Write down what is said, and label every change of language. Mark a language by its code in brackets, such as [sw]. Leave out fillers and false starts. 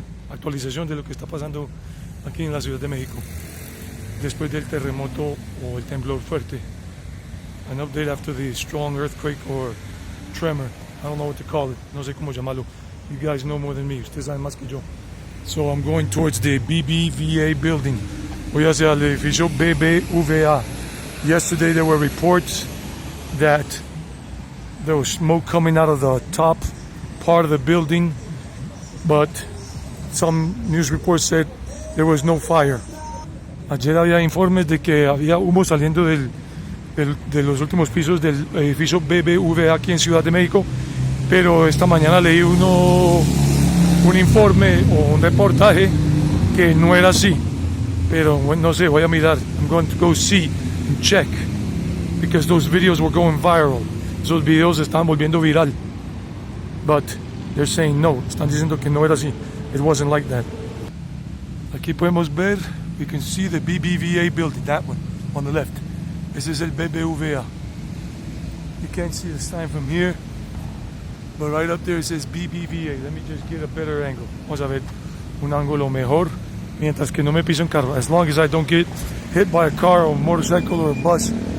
[es] Actualización de lo que está pasando aquí en la Ciudad de México después del terremoto o el temblor fuerte. [en] An update after the strong earthquake or tremor. I don't know what to call it. [es] No sé cómo llamarlo. [en] You guys know more than me. [es] Ustedes saben más que yo. [en] So I'm going towards the BBVA building. [es] Voy hacia el edificio BBVA. [en] Yesterday there were reports that there was smoke coming out of the top part of the building, but some news reports said there was no fire. [es] Ayer había informes de que había humo saliendo de los últimos pisos del edificio BBVA aquí en Ciudad de México, pero esta mañana leí un informe o un reportaje que no era así, pero bueno, no sé, voy a mirar. [en] I'm going to go see and check because those videos were going viral. [es] Esos videos se estaban volviendo viral, [en] but they're saying no, [es] están diciendo que no era así. [en] It wasn't like that. [es] Aquí podemos ver, [en] we can see the BBVA building, that one on the left. [es] Ese es el BBVA. [en] You can't see the sign from here, but right up there it says BBVA. Let me just get a better angle. [es] Vamos a ver un ángulo mejor, mientras que no me piso un carro. [en] As long as I don't get hit by a car or a motorcycle or a bus.